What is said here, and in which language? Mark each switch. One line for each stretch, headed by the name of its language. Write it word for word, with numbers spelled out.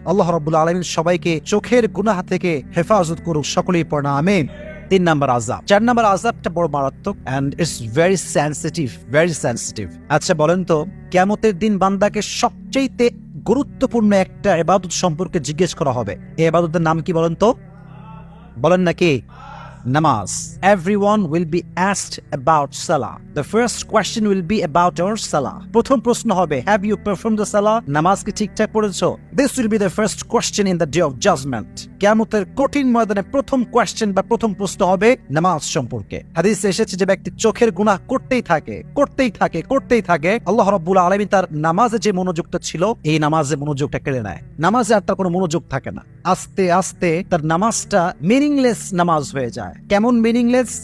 Bangla: আল্লাহ রাব্বুল আলামিন সবাইকে চোখের গুনাহ থেকে হেফাজত করুক, সকলেই পড়না আমিন। তিন নাম্বার আযাব। চার নাম্বার আযাবটা বড় মারাত্মক,
English: And it's very sensitive, very sensitive.
Bangla: আচ্ছা বলেন তো, কিয়ামতের দিন বান্দাকে সবচেয়ে গুরুত্বপূর্ণ একটা ইবাদত সম্পর্কে জিজ্ঞেস করা হবে। এই ইবাদতের নাম কি বলেন তো? বলেন নাকি? namaz.
English: Everyone will be asked about salah. The first question will be about your salah.
Bangla: প্রথম প্রশ্ন হবে,
English: have you performed the salah?
Bangla: নামাজ কি ঠিকঠাক পড়েছো?
English: This will be the first question in the day of judgment.
Bangla: কিয়ামতের কঠিন ময়দানে প্রথম কোয়েশ্চেন বা প্রথম প্রশ্ন হবে নামাজ সম্পর্কে। হাদিসে এসেছে যে ব্যক্তি চোখের গুনাহ করতেই থাকে করতেই থাকে করতেই থাকে, আল্লাহ রাব্বুল আলামিন তার নামাজে যে মনোযোগটা ছিল এই নামাজে মনোযোগটা কেড়ে নেয়। নামাজে আর তার কোনো মনোযোগ থাকে না। আস্তে আস্তে তার নামাজটা মিনিংলেস নামাজ হয়ে যায়। কেমন মিনিংলেস?